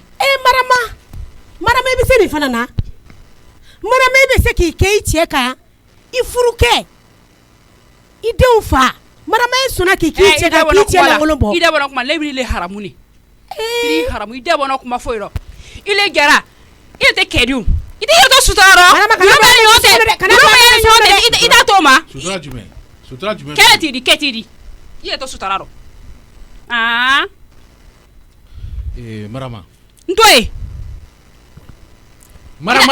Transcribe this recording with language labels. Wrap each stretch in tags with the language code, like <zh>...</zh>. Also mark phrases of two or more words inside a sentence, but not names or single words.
<bm>Marama i bɛ se nin fana na. Marama i bɛ se k'i kɛ i cɛ kan. I furu kɛ. I denw fa. Marama i sɔnna k'i k'i cɛ kan k'i cɛ lankolon bɔ. i da bɔnna kuma le b'i le haramu ne kiri haramu i da bɔnna kuma foyi rɔ i le gɛra i le tɛ kɛdiw i tɛ yɛrɛ to sutura rɔ Marama, kana ɲɔgɔn bɛ bila ɲɔgɔn ne tɛ dɛ, kana ɲɔgɔn bila bɛ ne ɲɔgɔn dɛ. tɛ i da t'o ma sutura jumɛn kɛlɛ t'i di kɛ t'i di i yɛrɛ to sutura rɔ marama n to yen marama</bm>